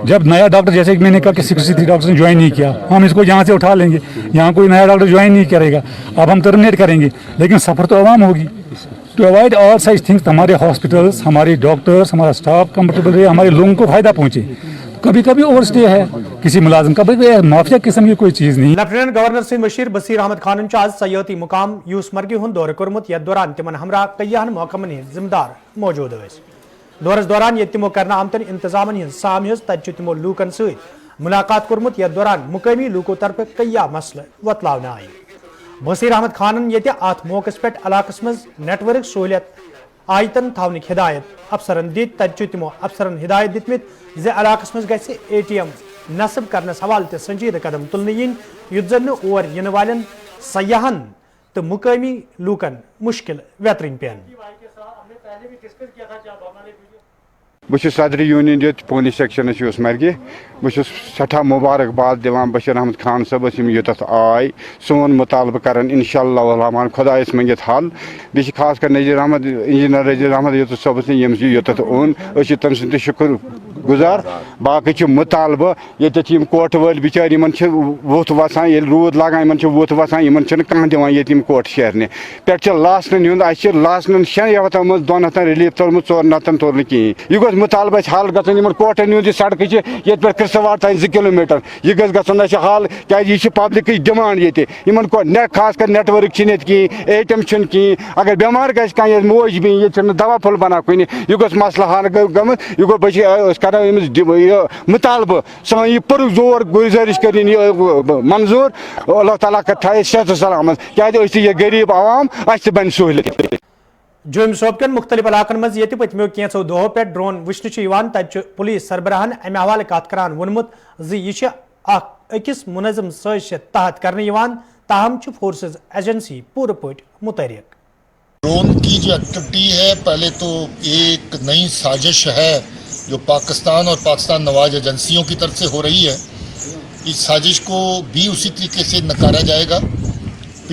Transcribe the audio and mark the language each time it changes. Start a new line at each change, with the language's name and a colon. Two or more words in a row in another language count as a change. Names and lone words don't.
Hindi: जब नया डॉक्टर, जैसे कि मैंने कहा कि 63 डॉक्टर ने ज्वाइन नहीं किया, हम इसको यहाँ से उठा लेंगे, यहाँ कोई नया डॉक्टर ज्वाइन नहीं करेगा, अब हम टर्मिनेट करेंगे, लेकिन सफ़र तो आवाम होगी.
English: to avoid all such things,
Hindi: हमारे हॉस्पिटल्स, हमारे डॉक्टर्स, हमारा स्टाफ कंफर्टेबल रहे, हमारे लोगों को फ़ायदा पहुँचे. कभी कभी
English: over stay
Hindi: है किसी मुलाजिम का, माफिया किस्म की कोई चीज़ नहीं.
Kashmiri: लेफ्टिनेंट गवर्नर सिंध बशीर बसीर अहमद खान आज सयाती मुकाम यूसमर्गी हुंद दौर कोर्मुत यथ दौरान तिमन हमरा कयान महकमन हंद जिम्मेदार मौजूद वे. दौरस दौरान ये तिमो करना आमतन इंतजामन हंद साम तत तिमो लूकन सत मुलाकात कोर्मुत यथ दौरान मुकामी लूको तरफ कया मसल वतलावन आय. बसीर अहमद खान ये अत मौके पे इलाकस मज नेटवर्क सहूलियत आयतन थावनिक हिदायत अफसरन दित तत तिमो अफसरन हिदायत दितमित जे इलाकस मज गसे ATM नस्ब करनस हवाले ते संजीदा कदम तुलने यिन युत जन और इन वालन सयाहन तो मुकामी लूकन मुश्किल वेतरिन पेन. बस सदर यूनियन जो पुलिस सेक्शन यूसमर्गी बस सठा मुबारकबाद दिवान बशीर अहमद खान सबस योत आय सोन मुतालबह कर इंशाअल्लाह खुदायस मंगित हल बे खास कर नज़ीर अहमद इंजीनियर नज़ीर अहमद योत सबस योत ओन तम सद शुक्र गुजार. बाकी मुतालबह ये कोट वल बिचार वोथ वसान ये रूद लागान वोथ वसान कह दिवान कोट शेरने पे लासन लासन 6 यवतन मज 2 हथन रिलीफ तोलमुत 4 हथन तोल नी यह गो मुतालबह हल गन कोटन हूँ सड़क ये पे कृष्णवाड़ तान 2 किलोमीटर यह गन हल क्या
English: public demand
Kashmiri: ये खास कर नेटवर्क कहें ATM कहें अगर बेमार गह मोज भी ये दवा फुल बना कुन यह गो मसला हल गमत यह गो बस कर मुतालबह सा यह पुर जोर गुजारिश कर मंजूर अल्लाह ताला थाए सेहत सलामत क्या गरीब आवाम बन सहूलियत. जोम सोपकन मुख्तलिफ इलाकन मज ये पतमो कैंसो दोहों पे ड्रोन वुचन तत पुलिस सरबराहन अमे हवाले कत करान वोनमुत यह अकिस मुनजम साजिश तहत करने ताहम फोर्सेज एजेंसी पूरे पट मुतहरिक.
Hindi: ड्रोन की जो एक्टिविटी है पहले तो एक नई साजिश है जो पाकिस्तान और पाकिस्तान नवाज एजेंसियों की तरफ से हो रही है. इस साजिश को भी उसी तरीके से नकारा जाएगा.